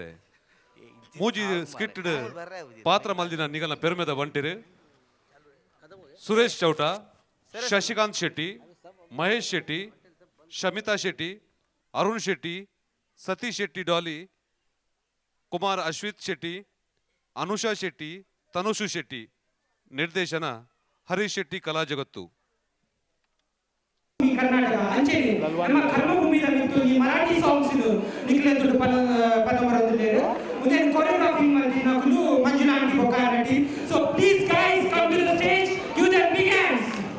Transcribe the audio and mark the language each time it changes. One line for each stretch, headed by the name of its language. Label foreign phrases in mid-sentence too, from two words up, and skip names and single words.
Tulu: ಮೂಜಿ ಸ್ಕಿಟ್ಡ್ ಪಾತ್ರ ಮಲ್ದಿನ ನಿಗಲ ಪೆರ್ಮೆದ ಬಂಟಿರು ಸುರೇಶ್ ಚೌಟ ಶಶಿಕಾಂತ್ ಶೆಟ್ಟಿ ಮಹೇಶ್ ಶೆಟ್ಟಿ ಶಮಿತಾ ಶೆಟ್ಟಿ ಅರುಣ್ ಶೆಟ್ಟಿ ಸತೀಶ್ ಶೆಟ್ಟಿ ಡಾಲಿ ಕುಮಾರ್ ಅಶ್ವಿತ್ ಶೆಟ್ಟಿ ಅನುಷಾ ಶೆಟ್ಟಿ ತನುಷು ಶೆಟ್ಟಿ ನಿರ್ದೇಶನ ಹರೀಶ್ ಶೆಟ್ಟಿ ಕಲಾ ಜಗತ್ತು ಕರ್ನಾಟಕ ಅಂಚೆನೆ ನಮ್ಮ ಕರ್ಮಭೂಮಿದ ಮಿತ್ತು ಈ
English: Marathi songs
Tulu: ನಿಕ್ಲೆಂದು
Kannada: ಪದ ಬರೆದಿದ್ದಾರೆ ಮುಂದೆ
Tulu: ಕೊರಿಯೋಗ್ರಾಫಿ ಮಾಡಿನಕಲು ಮಂಜುನಾ ಆಂಟಿ ಬೊಕ್ಕ ನಟಿ
English: so please guys come to the stage give them big hands